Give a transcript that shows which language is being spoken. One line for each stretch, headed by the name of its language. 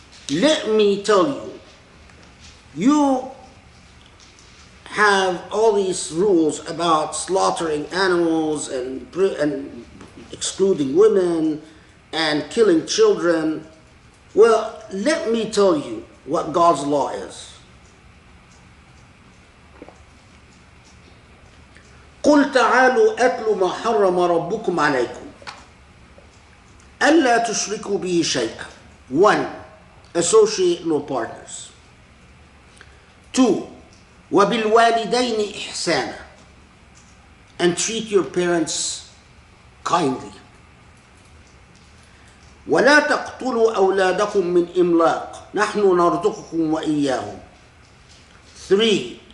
English: Let me tell you, you have all these rules about slaughtering animals and excluding women and killing children. Well, let me tell you what God's law is.
Arabic: قُلْ تَعَالُوا أَتْلُ مَا حَرَّمَ رَبُّكُمْ عَلَيْكُمْ أَلَّا تُشْرِكُوا بِهِ شَيْئًا.
English: 1. Associate no partners. 2.
Arabic: وَبِالْوَالِدَيْنِ إِحْسَانًا,
English: and treat your parents kindly.
Arabic: وَلَا تَقْتُلُوا أَوْلَادَكُم مِّنْ إِمْلَاقٍ نَحْنُ نَرْزُقُكُمْ وَإِيَّاهُمْ.
English: 3.